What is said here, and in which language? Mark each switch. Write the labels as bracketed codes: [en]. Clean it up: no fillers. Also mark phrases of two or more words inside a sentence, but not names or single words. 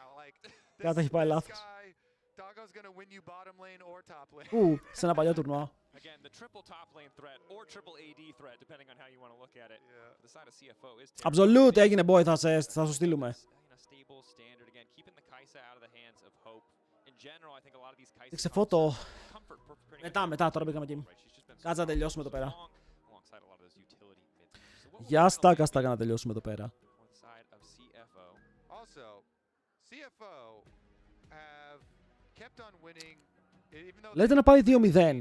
[el] Κάτι έχει πάει λάθος. Σε ένα παλιό τουρνουά. [en] Again, the triple top lane threat or triple AD threat, depending on how you want to look at it. The side of CFO is Absolute, [el] έγινε boy, θα σου στείλουμε. [en] Stable standard again, keeping the Kai'Sa out of the hands of Hope. In general, I think a lot of these Kai'Sa [el] Δείξε φώτο. Μετά, τώρα πήγαμε εκεί. Κάτσε να τελειώσουμε εδώ πέρα. Γεια στάκα να τελειώσουμε εδώ πέρα. Λέτε να πάει 2-0.